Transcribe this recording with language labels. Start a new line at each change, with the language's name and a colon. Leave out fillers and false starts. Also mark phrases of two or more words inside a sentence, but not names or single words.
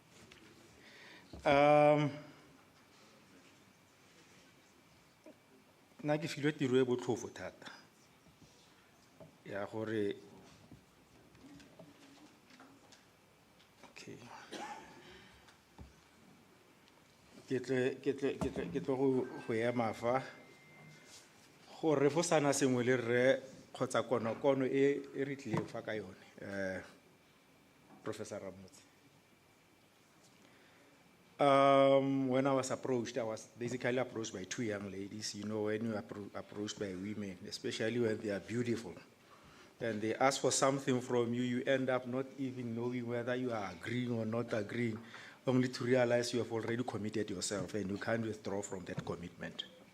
Tswana: Nna ke filwe tiro e botlhofo thata ya gore ke ke tlo go ema fa go refosana sengwe le rre kgotsa konokono e re tlileng fa ka yone Professor Ramose.
English: When I was approached, I was basically approached by two young ladies. You know, when you are approached by women, especially when they are beautiful, and they ask for something from you, you end up not even knowing whether you are agreeing or not agreeing, only to realize you have already committed yourself and you can't withdraw from that commitment.